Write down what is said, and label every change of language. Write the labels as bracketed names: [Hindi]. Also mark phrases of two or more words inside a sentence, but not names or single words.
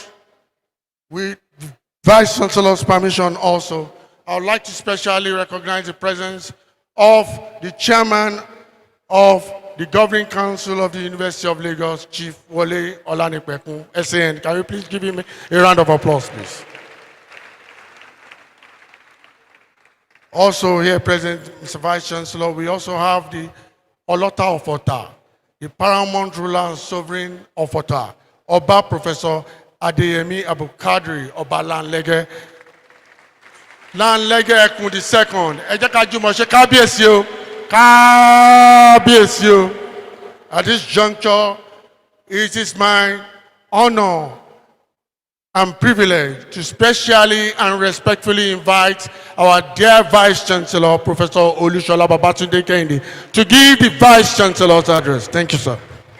[English] With Vice-Chancellor's permission also, I would like to specially recognize the presence of the Chairman of the Governing Council of the University of Lagos, Chief Wole Olanipekun, SAN. Can you please give him a round of applause, please? Also here present, Mr. Vice-Chancellor, we also have the Olota of Ota, the paramount ruler and sovereign of Ota, Oba Professor Adeyemi Abukadri Oba Lanlege. Lanlege Ekun II. [Yoruba] Ẹ jẹ́ ká jùmọ̀ ṣe kábíyèsí o. Kábíyèsí o. [English] At this juncture, it is my honor and privilege to specially and respectfully invite our dear Vice-Chancellor, Professor Olusola Babatunde Kehinde, to give the Vice-Chancellor's address. Thank you, sir.